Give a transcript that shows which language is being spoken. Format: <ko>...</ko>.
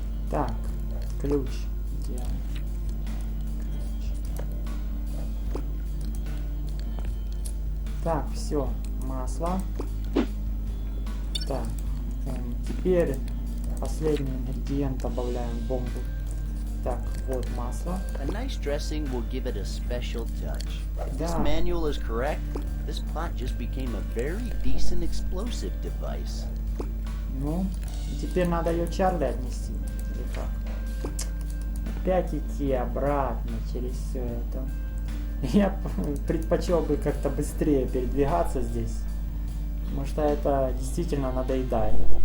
<ru>Так, ключ. Где он? Ключ. Так, все, масло. Так, теперь последний ингредиент добавляем в бомбу. Так, вот масло.</ru> <en>A nice dressing will give it a special touch. If this</en> <ru>Да.</ru> <en>manual is correct, this pot just became a very decent explosive device.</en> <ru>Ну, и теперь надо ее Чарли отнести. Или как? Опять идти обратно через все это. Я предпочел бы как-то быстрее передвигаться здесь. Потому что это действительно надоедает.</ru>